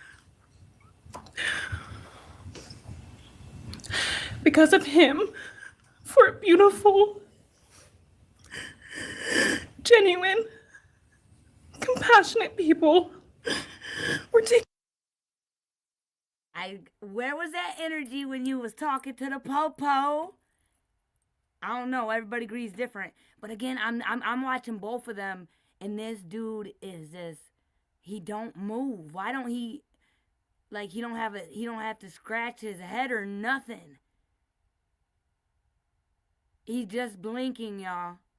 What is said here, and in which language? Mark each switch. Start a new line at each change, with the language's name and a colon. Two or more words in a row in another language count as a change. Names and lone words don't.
English: Because of him, for beautiful, genuine, compassionate people were taking. Where was that energy when you was talking to the po-po? I don't know. Everybody agrees different. But again, I'm watching both of them, and this dude is just, he don't move. Why don't he, like, he don't have to scratch his head or nothing. He's just blinking, y'all.